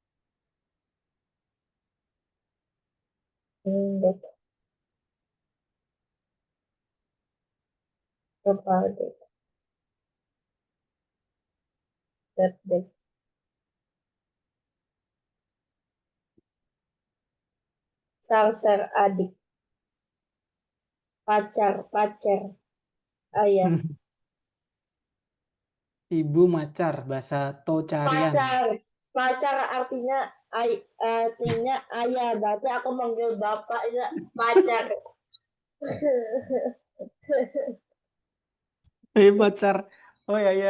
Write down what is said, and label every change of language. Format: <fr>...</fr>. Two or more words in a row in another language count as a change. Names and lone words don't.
<id>Dek, kepal dek, dek, dek. Salser adik, pacar, pacar, ayah. Ibu macar, bahasa Tocarian. Pacar. Pacar artinya ayah. Berarti aku manggil bapak ya pacar. Pacar. Oh ya ya.</id>